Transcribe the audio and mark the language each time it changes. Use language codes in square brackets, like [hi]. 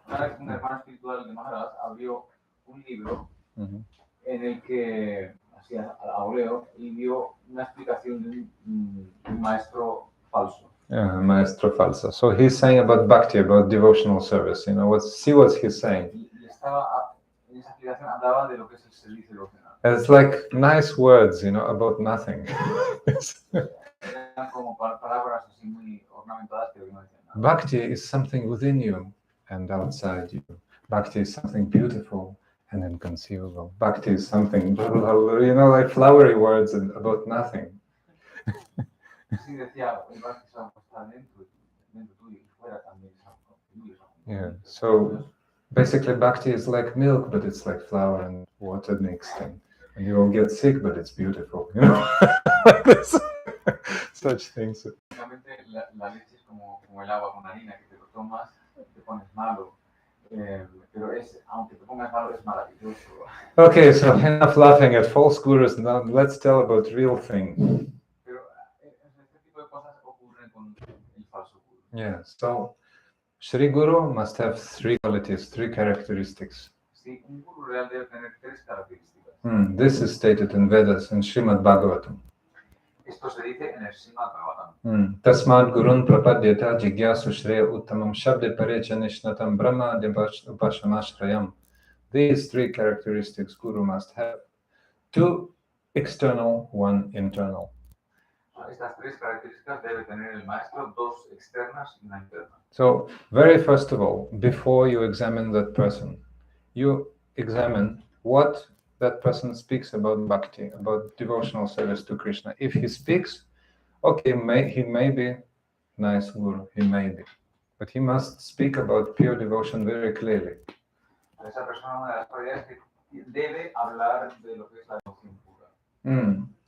[es] Una vez un hermano espiritual de Maharaj abrió un libro en el que hacía auleo y dio una explicación de un maestro falso. Maestro falso. [en] So he's saying about bhakti, about devotional service. See what he's saying. [es] Y estaba en esa explicación hablaba de lo que es el servicio devocional. [en] It's like nice words, about nothing. [es] Eran como palabras así muy ornamentadas que no decían nada. [en] Bhakti is something within you and outside you. Bhakti is something beautiful and inconceivable. Bhakti is something, like flowery words and about nothing. [es] Sí, decía, el bhakti está dentro tuyo y fuera también. [en] Yeah, so basically bhakti is like milk, but it's like flour and water mixed in. And you will get sick, but it's beautiful. Like this. Such things. [es] Básicamente la leche es como el agua con harina, que te lo tomas, te pones malo. Pero aunque te pongas malo, es maravilloso. [en] Okay, so enough laughing at false gurus. Now let's tell about real thing. [es] Pero este tipo de cosas ocurren con el falso guru. [en] Yeah, so Sri Guru must have three qualities, three characteristics. [es] Sí, un guru real debe tener tres características. [en] This is stated in Vedas, in Srimad Bhagavatam. [es] Esto se dice en el Srimad Bhagavatam. [sa] Tasmad gurun prapadyata jigyasu shreya uttamam shabde parecha nishnatam brahma upashamashrayam. [en] These three characteristics Guru must have. Two external, one internal. [es] Estas tres características debe tener el maestro, dos externas y una interna. [en] So, very first of all, before you examine that person, you examine what that person speaks about bhakti, about devotional service to Krishna. If he speaks, okay, he may be nice guru, he may be. But he must speak about pure devotion very clearly. [es] Esa persona, una de las cualidades que debe hablar de lo que es la devoción pura.